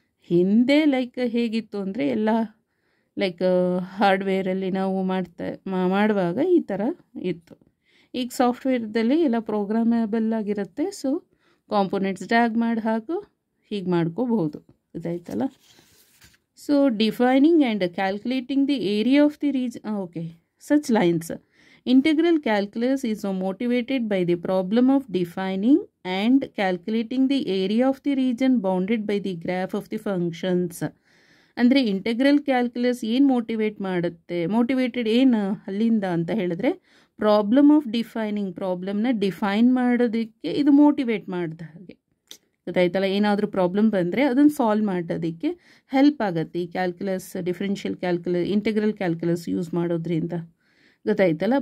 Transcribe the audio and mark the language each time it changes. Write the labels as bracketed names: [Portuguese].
[Kannada] ಹಿಂದೆ ಲೈಕ್ ಹೇಗಿತ್ತು ಅಂದರೆ ಎಲ್ಲ ಲೈಕ್ ಹಾರ್ಡ್ವೇರಲ್ಲಿ ನಾವು ಮಾಡುವಾಗ ಈ ಥರ ಇತ್ತು. ಈಗ ಸಾಫ್ಟ್ವೇರ್ದಲ್ಲಿ ಎಲ್ಲ ಪ್ರೋಗ್ರಾಮೇಬಲ್ ಆಗಿರುತ್ತೆ. ಸೊ ಕಾಂಪೊನೆಂಟ್ಸ್ ಡ್ರ್ಯಾಗ್ ಮಾಡಿ ಹಾಕು ಹೀಗೆ ಮಾಡ್ಕೋಬಹುದು. ಇದಾಯ್ತಲ್ಲ. [English] So defining and calculating the area of the region. Okay, such lines. Integral calculus is motivated by the problem of defining and calculating the area of the region bounded by the graph of the functions. [Kannada] ಅಂದರೆ integral calculus ಏನು motivate ಮಾಡುತ್ತೆ, motivated ಏನು ಅಲ್ಲಿಂದ ಅಂತ ಹೇಳಿದ್ರೆ [English] problem of defining, [Kannada] ಪ್ರಾಬ್ಲಮ್ನ define ಮಾಡೋದಕ್ಕೆ ಇದು motivate ಮಾಡಿದ ಹಾಗೆ. ಗೊತ್ತಾಯ್ತಲ್ಲ. ಏನಾದರೂ ಪ್ರಾಬ್ಲಮ್ ಬಂದರೆ ಅದನ್ನು ಸಾಲ್ವ್ ಮಾಡೋದಕ್ಕೆ ಹೆಲ್ಪ್ ಆಗುತ್ತೆ ಈ calculus, differential calculus, integral calculus use ಮಾಡೋದ್ರಿಂದ. ಗೊತ್ತಾಯ್ತಲ್ಲ.